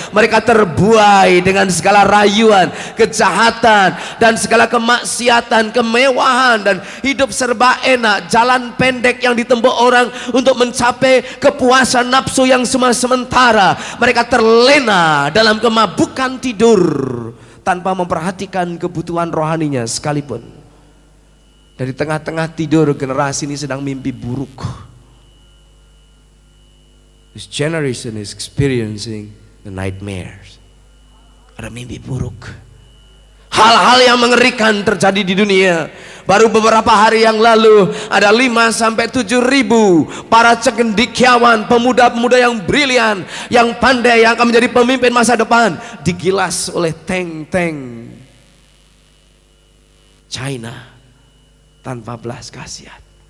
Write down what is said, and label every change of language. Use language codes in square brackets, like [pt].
[id] Mereka terbuai dengan segala rayuan, kejahatan, dan segala kemaksiatan, kemewahan, dan hidup serba enak, jalan pendek yang ditempuh orang untuk mencapai kepuasan nafsu yang sementara. Mereka terlena dalam kemabukan tidur, tanpa memperhatikan kebutuhan rohaninya sekalipun. Dari tengah-tengah tidur, generasi ini sedang mimpi buruk. [en] This generation is experiencing the nightmares. [id] Ada mimpi buruk. Hal-hal yang mengerikan terjadi di dunia. Baru beberapa hari yang lalu ada 5-7 ribu para cendekiawan, pemuda-pemuda yang brilian, yang pandai, yang akan menjadi pemimpin masa depan, digilas oleh tank-tank China tanpa belas kasihan.